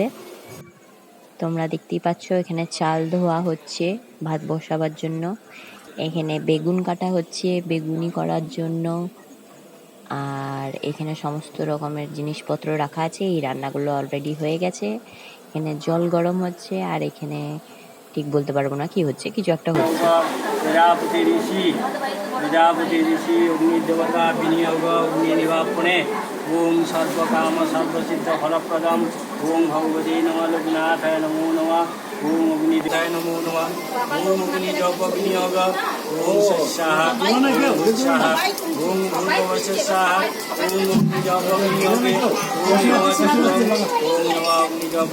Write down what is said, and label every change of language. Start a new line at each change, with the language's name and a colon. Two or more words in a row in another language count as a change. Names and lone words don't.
Bangla: তোমরা দেখতেই পাচ্ছ এখানে চাল ধোয়া হচ্ছে ভাত বসাবার জন্য, এখানে বেগুন কাটা হচ্ছে বেগুনি করার জন্য, আর এখানে সমস্ত রকমের জিনিসপত্র রাখা আছে। এই রান্নাগুলো অলরেডি হয়ে গেছে, এখানে জল গরম হচ্ছে আর এখানে ঠিক বলতে পারবো না কি হচ্ছে, কিছু একটা হচ্ছে।
Sanskrit: प्रजापति ऋषि अग्नि देवता विनियोग अग्नि निवापने ओम सर्वकाम सर्वसिद्ध फलप्रदम ओम भगवते नमः लोकनाथाय नमो नमः ओम अग्निदेवाय नमो नमः ओम अग्नि जप विनियोग ओम सस्याः ओम भूर्भुवस्याः ओम अग्नि जप विनियोगे ओम नमः अग्नि जप